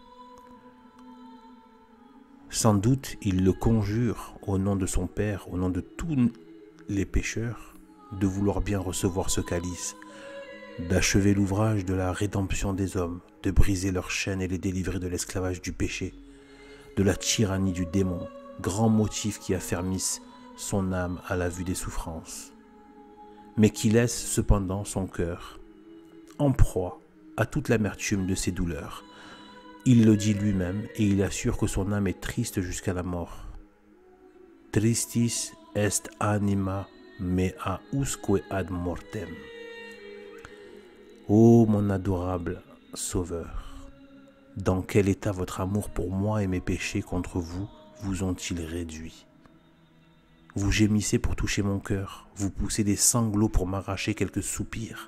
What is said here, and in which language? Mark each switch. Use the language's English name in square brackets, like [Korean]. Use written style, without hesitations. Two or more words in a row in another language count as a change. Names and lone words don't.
[French] Sans doute, il le conjure au nom de son Père, au nom de tous les pécheurs, de vouloir bien recevoir ce calice, d'achever l'ouvrage de la rédemption des hommes, de briser leurs chaînes et les délivrer de l'esclavage du péché, de la tyrannie du démon, grands motifs qui affermissent son âme à la vue des souffrances, mais qui laissent cependant son cœur en proie à toute l'amertume de ses douleurs. Il le dit lui-même et il assure que son âme est triste jusqu'à la mort. [Latin] Tristis est anima mea usque ad mortem. [French] Ô mon adorable Sauveur, dans quel état votre amour pour moi et mes péchés contre vous vous ont-ils réduit? Vous gémissez pour toucher mon cœur, vous poussez des sanglots pour m'arracher quelques soupirs.